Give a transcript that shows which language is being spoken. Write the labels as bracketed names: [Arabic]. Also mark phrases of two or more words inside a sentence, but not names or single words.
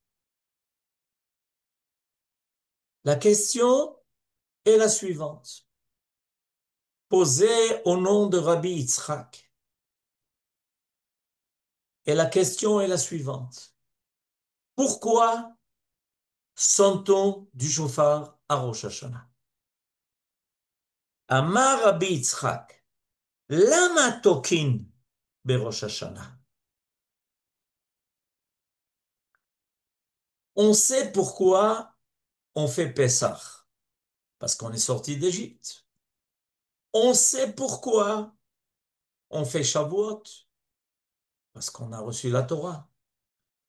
[French] La question est la suivante, posée au nom de Rabbi Yitzhak. Et la question est la suivante. Pourquoi sonne-t-on du shofar à Rosh Hashanah? [Hebrew] אמר רבי יצחק למה תוקעין בראש השנה? [French] On sait pourquoi on fait Pessah, parce qu'on est sorti d'Égypte. On sait pourquoi on fait Shavuot, parce qu'on a reçu la Torah.